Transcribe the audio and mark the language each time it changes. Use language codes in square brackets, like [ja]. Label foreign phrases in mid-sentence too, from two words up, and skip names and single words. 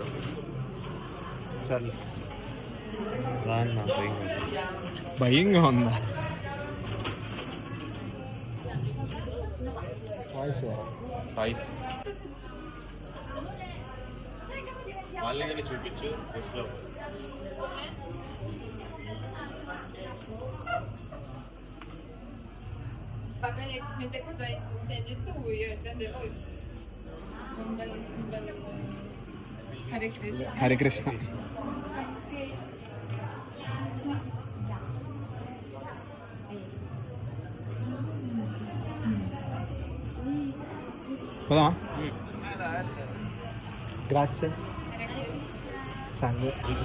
[te] చాలు రాన్న భయంగా ఉందా? రైస్ వాళ్ళని చూపించు డ్రెస్లో. [it] Va bene, metti cosa intendi tu, io intendevo un bello Hare Krishna. [te] హరే కృష్ణ. పోదామా? ద్రాక్ష సంగ